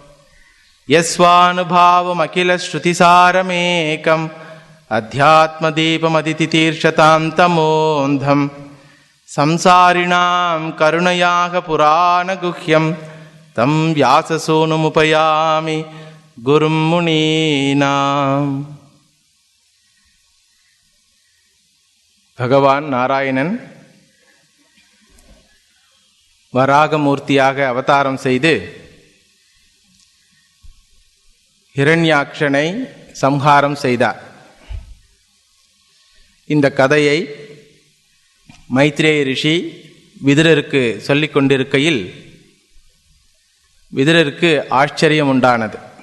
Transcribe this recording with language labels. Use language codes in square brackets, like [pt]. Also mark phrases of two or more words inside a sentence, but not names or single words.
[sa] यस्वानुभावमखिलश्रुतिसारमेकम् अध्यात्मदीपमदितितीर्षतां तमोऽन्धं संसारिणां करुणयाः पुराणगुह्यं तं व्याससूनुमुपयामि गुरुं मुनीनाम्। [ta] भगवान नारायणன் வராகமூர்த்தியாக அவதாரம் செய்து ஹிரண்யாக்ஷனை சம்ஹாரம் செய்தார். இந்த கதையை மைத்ரேய ரிஷி விதுரருக்கு சொல்லிக் கொண்டிருக்கையில் விதுரருக்கு ஆச்சரியம் உண்டானது.